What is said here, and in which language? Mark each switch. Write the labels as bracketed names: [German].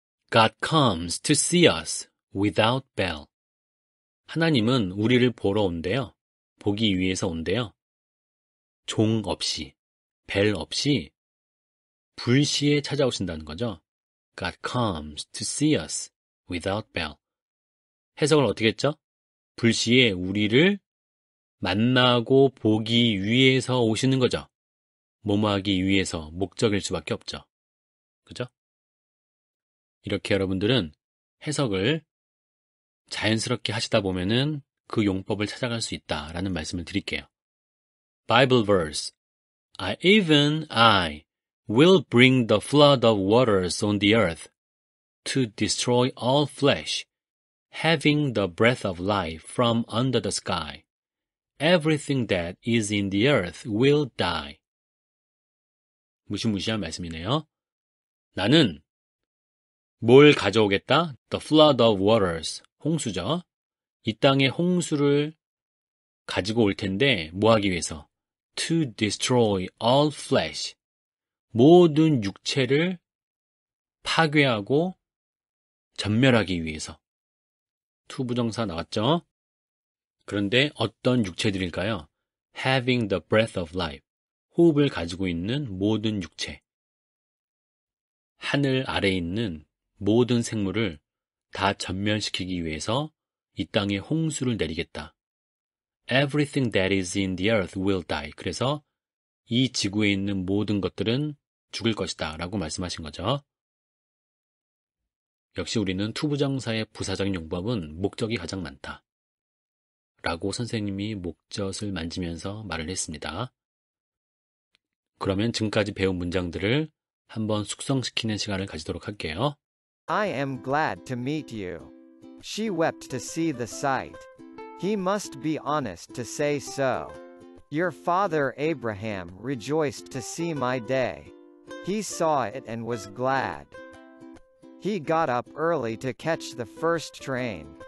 [English] God comes to see us without bell. [Korean] 하나님은 우리를 보러 온대요. 보기 위해서 온대요. 종 없이, 벨 없이 불시에 찾아오신다는 거죠. [English] God comes to see us without bell. [Korean] 해석을 어떻게 했죠? 불시에 우리를 만나고 보기 위해서 오시는 거죠. 뭐뭐 하기 위해서 목적일 수밖에 없죠. 그죠? 이렇게 여러분들은 해석을 자연스럽게 하시다 보면은 그 용법을 찾아갈 수 있다라는 말씀을 드릴게요. [English] Bible verse. Even I will bring the flood of waters on the earth to destroy all flesh, having the breath of life from under the sky. Everything that is in the earth will die. [Korean] 무시무시한 말씀이네요. 나는 뭘 가져오겠다? [English] The flood of waters. [Korean] 홍수죠. 이 땅에 홍수를 가지고 올 텐데 뭐 하기 위해서? [English] To destroy all flesh. [Korean] 모든 육체를 파괴하고 전멸하기 위해서. to 부정사 나왔죠? 그런데 어떤 육체들일까요? [English] Having the breath of life. [Korean] 호흡을 가지고 있는 모든 육체. 하늘 아래에 있는 모든 생물을 다 전멸시키기 위해서 이 땅에 홍수를 내리겠다. [English] Everything that is in the earth will die. [Korean] 그래서 이 지구에 있는 모든 것들은 죽을 것이다 라고 말씀하신 거죠. 역시 우리는 투부정사의 부사적인 용법은 목적이 가장 많다 라고 선생님이 목젖을 만지면서 말을 했습니다. 그러면 지금까지 배운 문장들을 한번 숙성시키는 시간을 가지도록 할게요. [English] I am glad to meet you. She wept to see the sight. He must be honest to say so. Your father Abraham rejoiced to see my day. He saw it and was glad. He got up early to catch the first train.